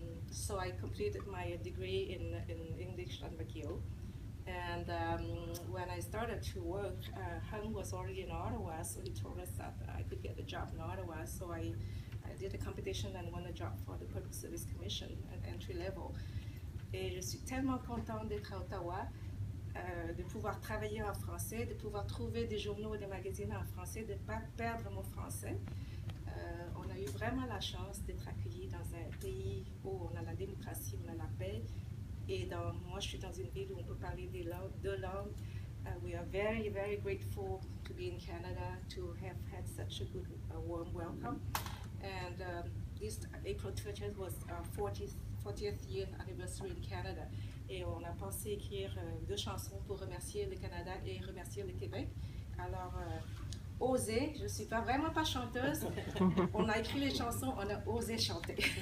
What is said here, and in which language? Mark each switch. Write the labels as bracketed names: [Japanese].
[English] So I completed my degree in English at McGill. And when I started to work, Hung was already in Ottawa, so he told us that I could get a job in Ottawa. So I did a competition and won a job for the Public Service Commission at entry level. [French] Et je suis tellement contente d'être à Ottawa, de pouvoir travailler en français, de pouvoir trouver des journaux et des magazines en français, de ne pas perdre mon français. On a eu vraiment la chance d'être accueillis dans un pays où on a la démocratie, on a la paix. Et moi, je suis dans une ville où on peut parler deux langues. [English] We are very, very grateful to be in Canada, to have had such a good, warm welcome. And this April 30th was our 40th Year Anniversary in Canada. [French] Et on a pensé écrire 2 chansons pour remercier le Canada et remercier le Québec. Alors, oser, je ne suis vraiment pas chanteuse. On a écrit les chansons, on a osé chanter.